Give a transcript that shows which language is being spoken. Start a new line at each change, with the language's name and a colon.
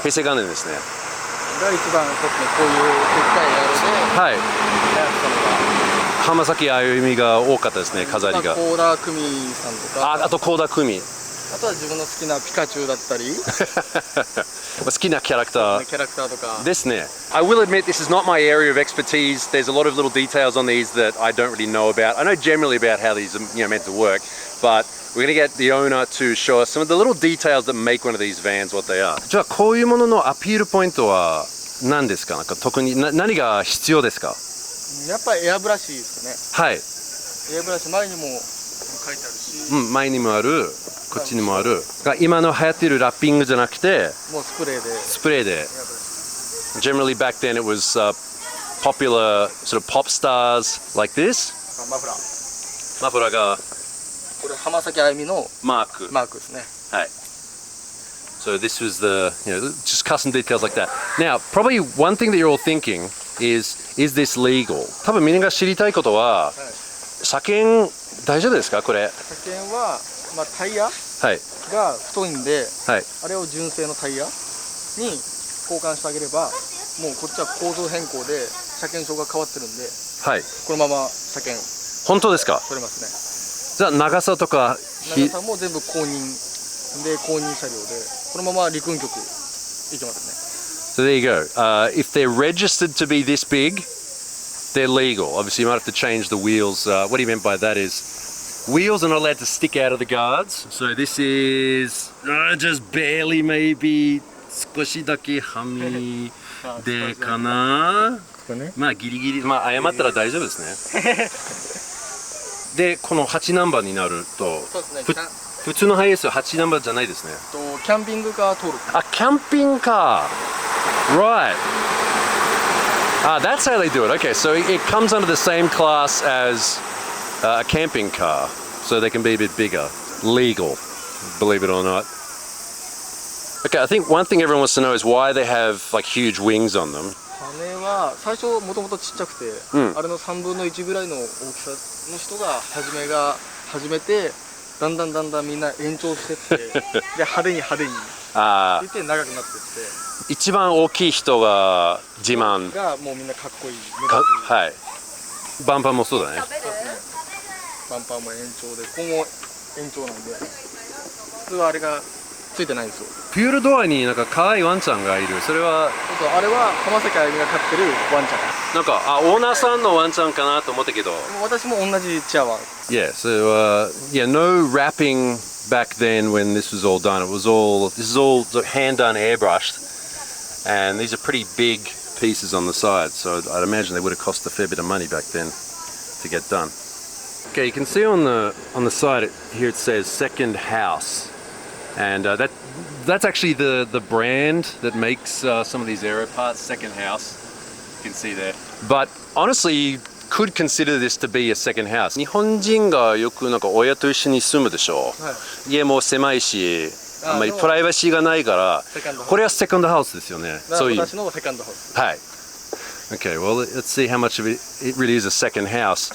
Japanese: 平成元年ですね。が一番そうですね、こういうでっかいやつで。はい。流行ったのが。浜崎あゆみが多かったですね、飾りが。高田久美さんとか。あと高田久美。あとは自分の好きなピカチュウだったり好きなキャラクターとかですね。
English: I will admit this is not my area of expertise. There's a lot of little details on these that I don't really know about. I know generally about how these are meant to work, but we're going to get the owner to show us some of the little details that make one of these vans what they are.
Japanese: じゃあこういうもののアピールポイントは何ですか？なんか特に何が必要ですか？やっぱりエアブラシですかね。はい。エアブラシ前にも書いてあるし。前にもある。こっちにもある。今の流行っているラッピングじゃなくて、もうスプレーで。スプレーで。
English: Generally back then it was popular sort of pop stars like this.
Japanese: マフラー。マフラーが。これ浜崎あゆみのマーク。マークですね。はい。
English: So this was the, just custom details like that. Now, probably one thing that you're all thinking is this legal?
Japanese: 多分みんなが知りたいことは、車検大丈夫ですかこれ？車検はまあ、タイヤが太いんで、はい、あれを純正のタイヤに交換してあげれば、もうこっちは構造変更で車検証が変わってるんで、はい、このまま車検本当ですか？取れますね。じゃあ長さとか長さも全部公認で公認車両でこのまま陸運局行けますね。
English: So there you go. If they're registered to be this big, they're legal. Obviously, you might have to change the wheels. What he meant by that is wheels are not allowed to stick out of the guards. So this is just barely maybe
Japanese: 少しだけはみでかな。まあギリギリ、まあ謝ったら大丈夫ですね。で、この8ナンバーになると、普通のハイエースは8ナンバーじゃないですね。キャンピングカー通る。あ、キャンピングカー。
English: Right. That's how they do it. Okay, so it comes under the same class as a camping car, so they can be a bit bigger. Legal, believe it or not. Okay, I think one thing everyone wants to know is why they have like huge wings on them.
Japanese: 羽は最初もともとちっちゃくて、あれの3分の1ぐらいの大きさの人が始めてだんだんみんな延長してってで派手にって言って長くなってって。一番大きい人が自慢がもうみんなかっこいい。はい。バンパーもそうだね。バンパーも延長で、ここも延長なんで、普通はあれがついてないんですよ。プールドアになんか可愛いワンちゃんがいる。それはあれは浜崎あゆみが飼ってるワンちゃん。なんかオーナーさんのワンちゃんかなと思ったけど。私も同じチワワ。
English: Yeah, so no wrapping back then when this was all done. This is all hand done, airbrushed. And these are pretty big pieces on the side, so I'd imagine they would have cost a fair bit of money back then to get done. Okay, you can see on the side here it says Second House, and that's actually the brand that makes some of these aero parts. Second House, you can see there. But honestly, you could consider this to be a second house.
Japanese: 日本人がよくなんか親と一緒に住むでしょ。家も狭いし。あんまりプライバシーがないから、これはセカンドハウスですよね。そういう。私のセカンドハウス。はい。
English: Okay, well, let's see how much of it really is a second house.